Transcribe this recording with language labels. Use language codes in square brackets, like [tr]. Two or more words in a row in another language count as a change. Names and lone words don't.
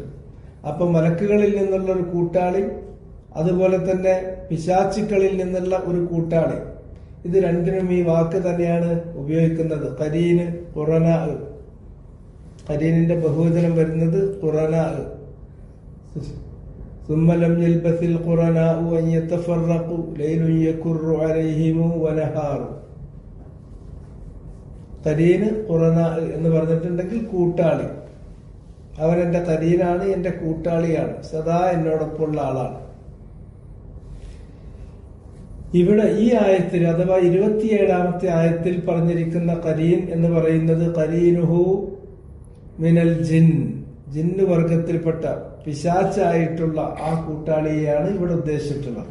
[ml] അപ്പൊ മലക്കുകളിൽ നിന്നുള്ള ഒരു കൂട്ടാളി, അതുപോലെ തന്നെ പിശാചുക്കളിൽ നിന്നുള്ള ഒരു കൂട്ടാളി, ഇത് രണ്ടിനും ഈ വാക്ക് തന്നെയാണ് ഉപയോഗിക്കുന്നത്. ഖരീന്, ഖുറനാ. ഖരീനിന്റെ ബഹുവചനം വരുന്നത് ഖുറനാ. [ar] ثم لم يلبث القرناء أن يتفرقوا ليل يكر عليهم ونهار. [ml] ഖരീന് ഖുറന എന്ന് പറഞ്ഞിട്ടുണ്ടെങ്കിൽ കൂട്ടാളി. അവൻ എന്റെ ഖരീനാണ്, എന്റെ കൂട്ടാളിയാണ്, സദാ എന്നോടൊപ്പമുള്ള ആളാണ്. ഇവിടെ ഈ ആയത്തിൽ അഥവാ 27ാമത്തെ ആയത്തിൽ പറഞ്ഞിരിക്കുന്ന ഖരീൻ എന്ന് പറയുന്നത് [ar] قرينه من الجن, [ml] ജിന്ന് വർഗത്തിൽപ്പെട്ട പിശാച്ചായിട്ടുള്ള ആ കൂട്ടാളിയെയാണ് ഇവിടെ ഉദ്ദേശിച്ചിട്ടുള്ളത്.